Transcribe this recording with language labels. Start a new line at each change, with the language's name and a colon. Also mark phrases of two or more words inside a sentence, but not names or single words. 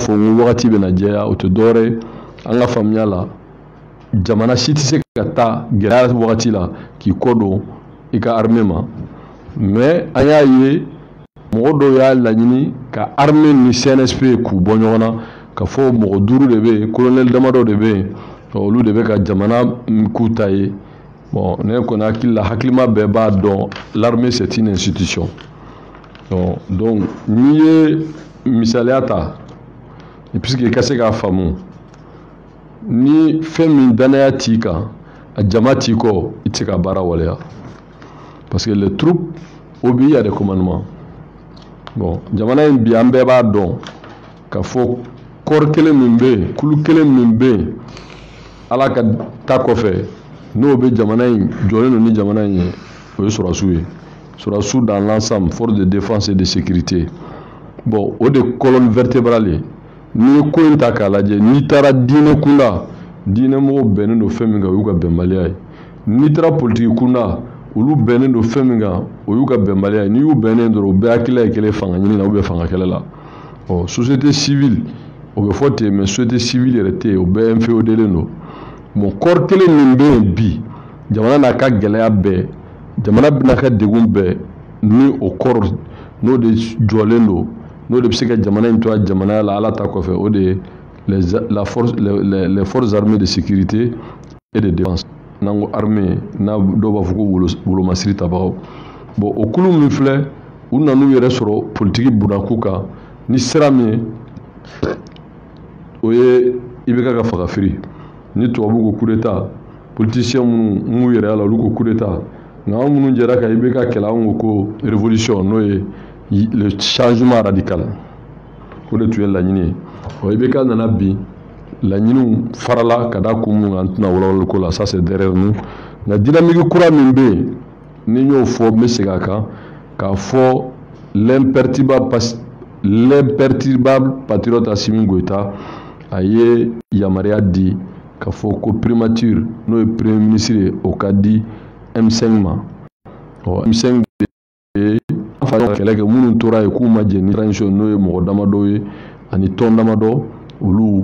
Bambara: fɔ n ko wagati bɛna jɛya o tɛ dɔwɛrɛ an ka faamuya la jamana si tɛ se ka taa gɛlɛya wagati la k'i kɔ don i ka armée ma mais an y'a ye mɔgɔ dɔw y'a laɲini ka armée ni CNSP k'u bɔ ɲɔgɔn na ka fɔ mɔgɔ 5 de bɛ yen colonel damadɔ de bɛ yen olu de bɛ ka jamana k'u ta ye bon ne kɔni hakili la hakilima bɛɛ b'a dɔn
French: l'armée c'est une institution
Bambara: donc n'i ye misaliya ta puisque i ka se k'a faamu ni fɛn min danaya t'i kan a jama t'i kɔ i tɛ se ka baara waleya
French: parce que les troupes obéissent à des commandements
Bambara: bon jamana in bi an bɛɛ b'a dɔn k'a fɔ kɔɔri kelen min bɛ yen kulu kelen min bɛ yen ala ka ta kɔfɛ n'o bɛ jamana in jɔlen don ni jamana in ye o ye surasiw ye surasiw
French: dans l'ensemble force de défense et de sécurité
Bambara: bon o de
French: colonne vertébrale
Bambara: ye n'i ye ko in ta k'a lajɛ n'i taara diinɛ kunda diinɛmɔgɔw bɛnnen don fɛn min kan o y'u ka bɛnbaliya ye n'i taara politiki kunda olu bɛnnen don fɛn min kan o y'u ka bɛnbaliya ye n'i y'u bɛnnen dɔrɔn o bɛɛ hakilila ye kelen fanga ɲini na
French: ou bien
Bambara: fanga kɛlɛ la société civile o bɛ fɔ ten
French: mais société civile
Bambara: yɛrɛ tɛ yen o bɛɛ inféodélen don bon kɔɔri kelen min bɛ yen bi jamana n'a ka gɛlɛya bɛɛ jamana bɛna ka degun bɛɛ ni o kɔɔri n'o de jɔlen don n'o de bɛ se ka jamana in to a jamana la ala ta kɔfɛ o de ye
French: les forces armées de sécurité et de défense
Bambara: n'an ko armée n'a dɔw b'a fɔ ko wolomasiri tabagaw bon o kulu min filɛ u nan'u yɛrɛ sɔrɔ politiki bunakun kan ni sira min ye o ye IBK ka fagafiri ni tubabu ko
French: coup d'état politicien
Bambara: minnu m'u yɛrɛ la olu ko
French: coup d'état
Bambara: nka an minnu jɛra ka IBK kɛlɛ an ko révolution n'o ye
French: le changement radical
Bambara: o de tun ye laɲini ye IBK nana bi laɲiniw farala ka da kun minnu kan an tɛna walawalali ko la
French: ça c'est derrière nous
Bambara: nka dynamique kura min bɛ yen ni n y'o fɔ n bɛ segin a kan k'a fɔ
French: l'imperturbable patriote
Bambara: Assimi Goïta a ye yamaruya di k'a fɔ ko primature n'o ye
French: premier ministre
Bambara: ye o ka di M5 ma M5 de ye kɛlɛ kɛ minnu tora ye k'u ma jɛ ni transition n'o ye mɔgɔ damadɔ ye ani tɔn damadɔ olu